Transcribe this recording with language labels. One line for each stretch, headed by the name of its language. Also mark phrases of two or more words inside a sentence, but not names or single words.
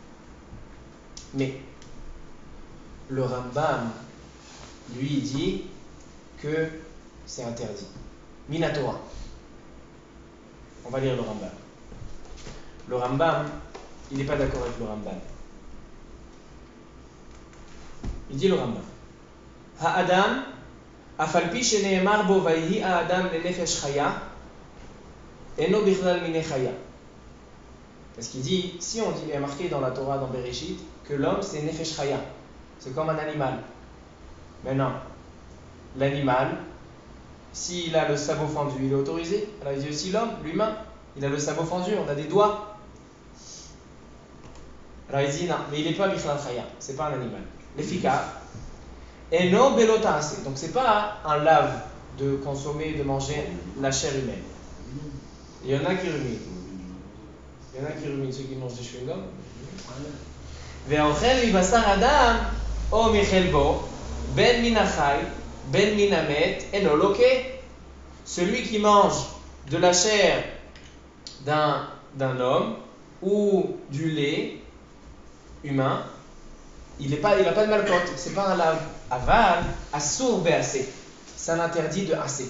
French: Mais le Rambam, lui, il dit que c'est interdit. Minatora. On va lire le Rambam. Le Rambam, il n'est pas d'accord avec le Rambam. Il dit le Rambam.
Hebrew: האדם, אף על פי שנאמר בו ויהי האדם לנפש חיה, אינו בכלל מיני חיה.
French: Parce qu'il dit, si on dit, il y a marqué dans la Torah, dans Bereshit, que l'homme c'est
Hebrew: נפש חיה,
French: c'est comme un animal. Mais non, l'animal, s'il a le sabot fendu, il est autorisé. Alors il dit aussi l'homme, l'humain, il a le sabot fendu, on a des doigts. Alors il dit non, mais il n'est pas
Hebrew: בכלל חיה,
French: c'est pas un animal.
Hebrew: לפיכך, אינו בלא תעשה,
French: donc c'est pas un lave de consommer, de manger la chair humaine. Il y en a qui ruminent. Il y en a qui ruminent, ceux qui mangent des chewing-gums.
Hebrew: ואוכל מבשר אדם או מחלבו בין מן החי בין מן המת אינו לוקה.
French: Celui qui mange de la chair d'un homme ou du lait humain, il n'a pas de malcote, c'est pas un lave.
Hebrew: אבל, אסור בעשה,
French: c'est un interdit de assez.